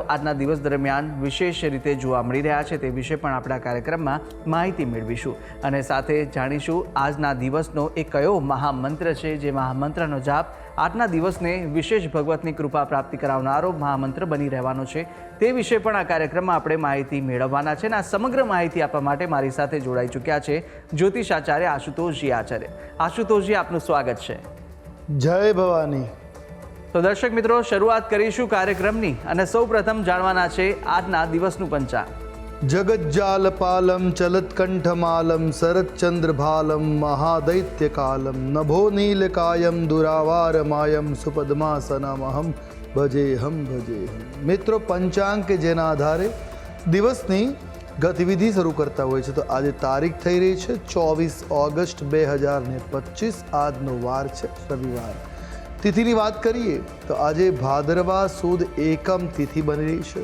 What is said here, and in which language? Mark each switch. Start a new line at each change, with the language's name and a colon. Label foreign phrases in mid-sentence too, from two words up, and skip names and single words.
Gujarati: આજના દિવસ દરમિયાન વિશેષ રીતે જોવા મળી રહ્યા છે તે વિશે પણ આપણે આ કાર્યક્રમમાં માહિતી મેળવીશું અને સાથે જાણીશું આજના દિવસનો એ કયો મહામંત્ર છે જે મહામંત્રનો જાપ આજના દિવસને વિશેષ ભગવતની કૃપા પ્રાપ્તિ કરાવનારો મહામંત્ર બની રહેવાનો છે તે વિશે પણ આ કાર્યક્રમમાં આપણે માહિતી મેળવવાના છે અને આ સમગ્ર માહિતી આપવા માટે મારી સાથે જોડાઈ ચૂક્યા છે જ્યોતિષાચાર્ય આશુતોષજી આચાર્ય. આશુતોષજી, આપનું સ્વાગત છે. જય ભવાની. તો દર્શક મિત્રો, શરૂઆત કરીશું કાર્યક્રમની અને સૌ પ્રથમ જાણવાના છે આજના દિવસનું પંચાંગ.
Sanskrit: જગज्जालपालं चलत्कण्ठमालं शरच्चन्द्रभालं महादैत्यकालं नभो नीलकायं दुरावारमायं सुपद्मासनमहं ભજેહમ.
Gujarati: મિત્રો, પંચાંગ કે જેના આધારે દિવસની ગતિવિધિ શરૂ કરતા હોય છે. તો આજે તારીખ થઈ રહી છે 24 ઓગસ્ટ 2025. આજનો વાર છે રવિવાર. તિથિની વાત કરીએ તો આજે ભાદરવા સુદ એકમ તિથિ બની રહી છે.